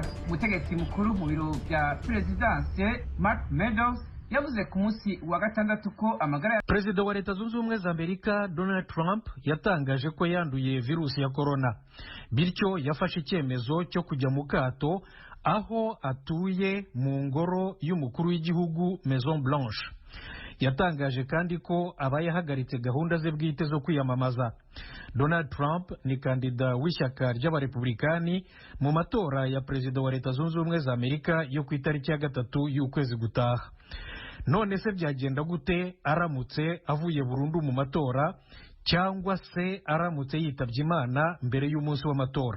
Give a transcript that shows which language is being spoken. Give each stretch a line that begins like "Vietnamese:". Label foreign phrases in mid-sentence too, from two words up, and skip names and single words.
Kinyarwanda: Umutegetsi mukuru mu biro bya perezidanse Mark Meadows yavuze ku munsi wa gatandatu ko amagara ya Perezida wa Leta Zunze Ubumwe za Amerika Donald Trump yatangaje ko yanduye virusi ya corona, bityo yafashe icyemezo cyo kujya mu kato aho atuye mu ngoro y'umukuru w'igihugu Maison Blanche. Yatangaje kandi ko aba yahagaritse gahunda ze bwite zo kwiyamamaza. Donald Trump ni kandida w'ishyaka ry'abarepublikani mu matora ya perezida wa Leta Zunze Ubumwe za Amerika yo ku itariki ya 3 y'ukwezi gutaha. None se byagenda gute aramutse avuye burundu mu matora cyangwa se aramutse yitabye Imana mbere y'umunsi w'amatora?